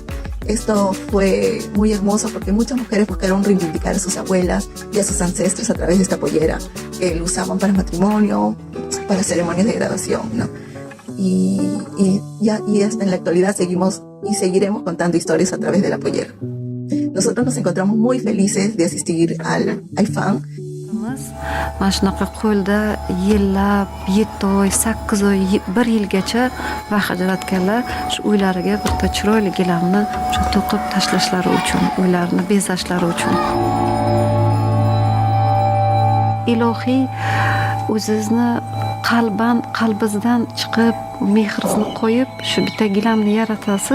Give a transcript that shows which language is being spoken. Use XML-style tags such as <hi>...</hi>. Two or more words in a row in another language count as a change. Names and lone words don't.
<es>Esto fue muy hermoso porque muchas mujeres buscaron reivindicar a sus abuelas y a sus ancestros a través de esta pollera, que lo usaban para matrimonio, para ceremonias de graduación, ¿no? Y hasta en la actualidad seguimos y seguiremos contando historias a través de la pollera. Nosotros nos encontramos muy felices de asistir al IFAM.</es> <uz>Mana shunaqa qo'lda yillab 7 oy, 8 oy, 1 yilgacha vaqt ajratganlar shu uylariga bitta chiroyli gilamni to'qib tashlashlari uchun, uylarini bezashlari uchun. Ilohiy o'zingizni qalbingizdan chiqib, mehringizni qo'yib shu bitta gilamni yaratasiz.</uz>